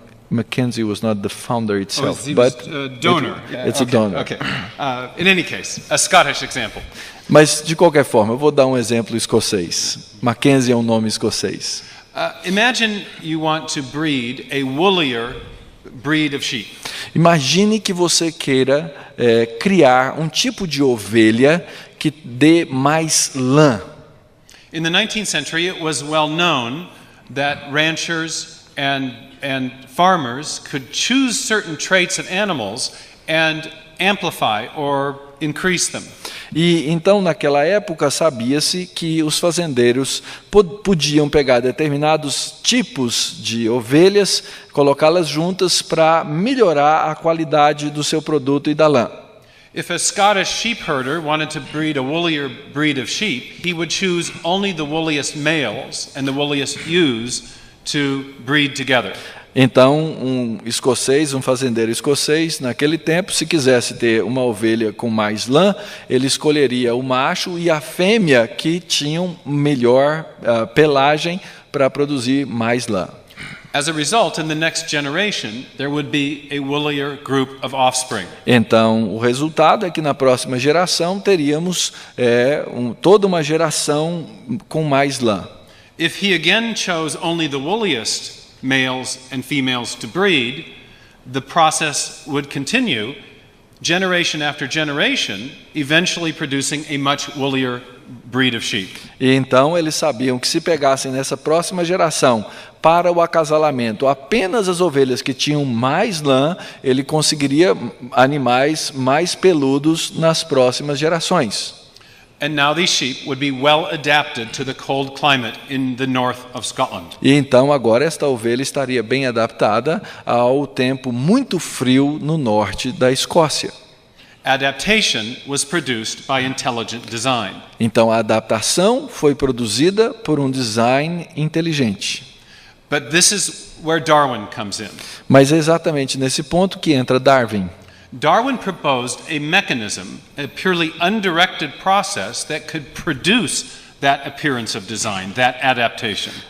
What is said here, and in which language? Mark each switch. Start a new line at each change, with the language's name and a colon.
English: Mackenzie was not the founder itself, he but was a donor. it's a donor. Okay. In any case, a Scottish example.
Portuguese: Mas, de qualquer forma, eu vou dar um exemplo escocês. Mackenzie é um nome escocês.
English: Imagine you want to breed a woollier breed of sheep.
Portuguese: Imagine que você queira criar um tipo de ovelha que dê mais lã.
English: In the 19th century, it was well known that ranchers and farmers could choose certain traits of animals and amplify or increase them.
Portuguese: E então, naquela época, sabia-se que os fazendeiros podiam pegar determinados tipos de ovelhas, colocá-las juntas para melhorar a qualidade do seu produto e da lã.
English: If a Scottish sheep herder wanted to breed a woollier breed of sheep, he would choose only the woolliest males and the woolliest ewes to breed together.
Portuguese: Então, um fazendeiro escocês, naquele tempo, se quisesse ter uma ovelha com mais lã, ele escolheria o macho e a fêmea que tinham melhor pelagem para produzir mais lã.
English: As a result, in the next generation, there would be a woollier group of offspring.
Portuguese: Então, o resultado é que na próxima geração teríamos toda uma geração com mais lã.
English: If he again chose only the woolliest males and females to breed, the process would continue, generation after generation, eventually producing a much woollier breed of sheep.
Portuguese: E então eles sabiam que se pegassem nessa próxima geração para o acasalamento apenas as ovelhas que tinham mais lã, ele conseguiria animais mais peludos nas próximas gerações.
English: And now these sheep would be well adapted to the cold climate in the north of Scotland.
Portuguese: E então agora esta ovelha estaria bem adaptada ao tempo muito frio no norte da Escócia.
English: Adaptation was produced by intelligent design.
Portuguese: Então a adaptação foi produzida por um design inteligente.
English: But this is where Darwin comes in.
Portuguese: Mas é exatamente nesse ponto que entra Darwin.
English: Darwin proposed a mechanism, a purely undirected process that could produce that appearance of design, that adaptation.